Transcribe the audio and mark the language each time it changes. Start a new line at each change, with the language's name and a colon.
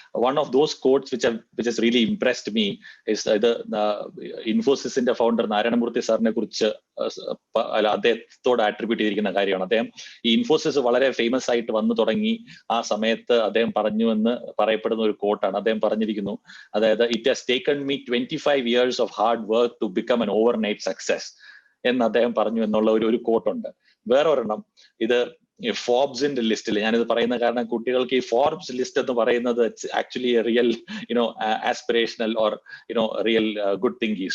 English: one of those quotes which has really impressed me is
Malayalam: ഇത് ഇൻഫോസിസിന്റെ founder Narayana Murthy സാറിനെ കുറിച്ച് അദ്ദേഹത്തോട് ആട്രിബ്യൂട്ട് ചെയ്തിരിക്കുന്ന കാര്യമാണ്. അദ്ദേഹം ഈ ഇൻഫോസിസ് വളരെ ഫേമസ് ആയിട്ട് വന്നു തുടങ്ങി ആ സമയത്ത് അദ്ദേഹം പറഞ്ഞു എന്ന് പറയപ്പെടുന്ന ഒരു കോട്ടാണ്. അദ്ദേഹം പറഞ്ഞിരിക്കുന്നു, അതായത്
English: "It has taken me 25 years of hard work to become an overnight success"
Malayalam: എന്ന് അദ്ദേഹം പറഞ്ഞു എന്നുള്ള ഒരു കോട്ടുണ്ട്. വേറെ ഒരെണ്ണം, ഇത് ഫോർബ്സിന്റെ ലിസ്റ്റിൽ ഞാനിത് പറയുന്ന കാരണം കുട്ടികൾക്ക് ഈ ഫോർബ്സ് ലിസ്റ്റ് എന്ന് പറയുന്നത്
English: Actually real aspirational or real good thinking.